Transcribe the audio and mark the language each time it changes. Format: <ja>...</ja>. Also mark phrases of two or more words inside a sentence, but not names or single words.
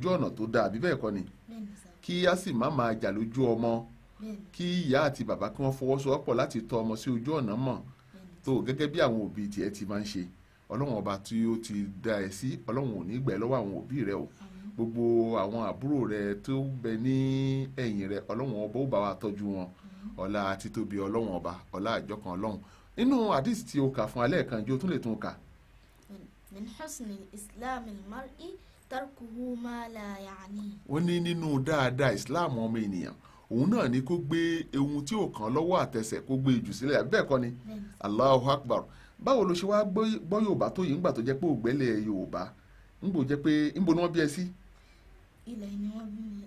<yo>ojú ọ̀nà tó dáa àbí bẹ́ẹ̀ kọ́ ni kí á sì má máa jà lójú ọmọ kí ìyá àti bàbá kí wọ́n fọwọ́sowọ́pọ̀ láti tọ́ ọmọ sí ojú ọ̀nà mọ̀ tó gẹ́gẹ́ bí àwọn òbí tiẹ̀ ti máa ń ṣe Ọlọ́run ọba tí ó ti dá ẹ sí Ọlọ́run ò ní gbà ẹ́ lọ́wọ́ àwọn òbí rẹ o gbogbo àwọn àbúrò rẹ tó bẹ ní ẹ̀yìn rẹ Ọlọ́run ọba ó bá wa tọ́jú wọn ọlá àti tóbi Ọlọ́run ọba ọlá àjọkan Ọlọ́run nínú àdìsí tí o kà fún alẹ́ kan jẹ́ o tún lè tún kà.</yo> <ar>من حسن إسلام المرء تركه ما لا يعني.</ar> <yo>wọ́n ní nínú dáadáa islam ọmọ ènìyàn òun náà ni kó gbé ohun tí ò kàn lọ́wọ́ àtẹsẹ̀ kó gbé jù sílẹ̀ bẹ́ẹ̀ kọ́ ni</yo> <ar>الله أكبر</ar> <yo>báwo ló ṣe wá gbọ́ Yorùbá tó yìí ńgbà tó jẹ́ pé ògbẹ́lẹ̀ Yorùbá ńgbò jẹ́ pé ńbo ni wọ́n bí ẹ sí. ilẹ̀ ni wọ́n bí mi.</yo>